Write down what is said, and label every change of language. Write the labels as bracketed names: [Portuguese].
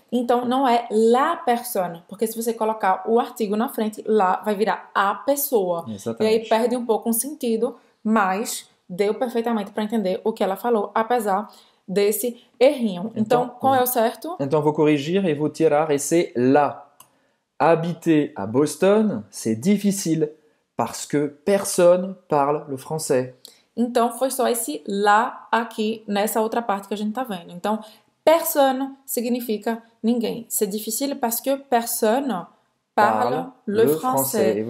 [Portuguese] Então, não é [French] la personne, [Portuguese] porque se você colocar o artigo na frente, lá vai virar a pessoa. Exatamente. E aí perde um pouco o sentido, mas deu perfeitamente para entender o que ela falou, apesar desse errinho. Então, qual é o certo? Então, vou corrigir et vou tirar, et [French] c'est là. Habiter à Boston, c'est difficile parce que personne parle le français. [Portuguese] Então, foi só esse lá aqui, nessa outra parte que a gente tá vendo. Então, personne significa ninguém. [French] C'est difficile parce que personne parle le français.